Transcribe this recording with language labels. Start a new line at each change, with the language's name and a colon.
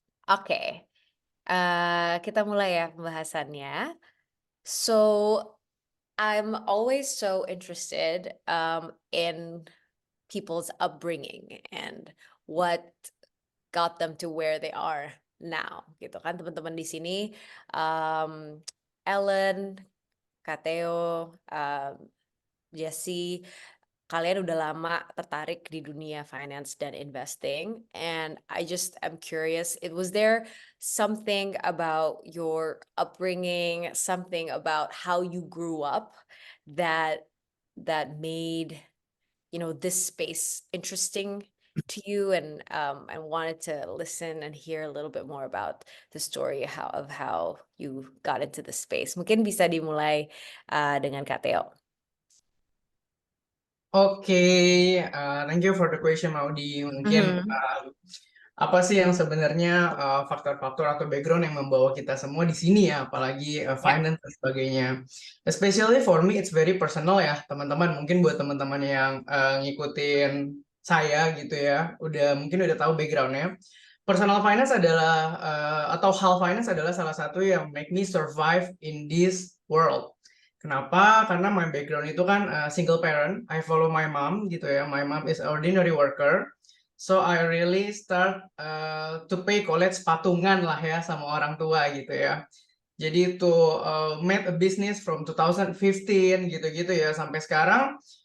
Indonesian: Oke, kita mulai ya pembahasannya.
English: So I'm always so interested in people's upbringing and what got them to where they are now,
Indonesian: gitu kan teman-teman di sini.
English: Ellen, Kak Theo, Jesse,
Indonesian: kalian udah lama tertarik di dunia finance dan investing,
English: and I just am curious, was there something about your upbringing, something about how you grew up that made this space interesting to you, and wanted to listen and hear a little bit more about the story of how you got into the space.
Indonesian: Mungkin bisa dimulai dengan Kak Theo. Oke,
English: thank you for the question
Indonesian: Maudi. Mungkin apa sih yang sebenarnya faktor-faktor atau background yang membawa kita semua di sini ya, apalagi Ya. finance dan sebagainya.
English: Especially for me, it's very personal
Indonesian: ya, teman-teman. Mungkin buat teman-teman yang ngikutin saya gitu ya, mungkin udah tahu backgroundnya.
English: Personal finance
Indonesian: adalah atau hal finance adalah salah satu yang
English: make me survive in this world.
Indonesian: Kenapa? Karena
English: my background
Indonesian: itu kan
English: single parent. I follow my mom
Indonesian: gitu ya.
English: My mom is ordinary worker. So I really start to pay college
Indonesian: patungan lah ya sama orang tua gitu ya. Jadi itu
English: made a business from
Indonesian: 2015 gitu-gitu ya sampai sekarang.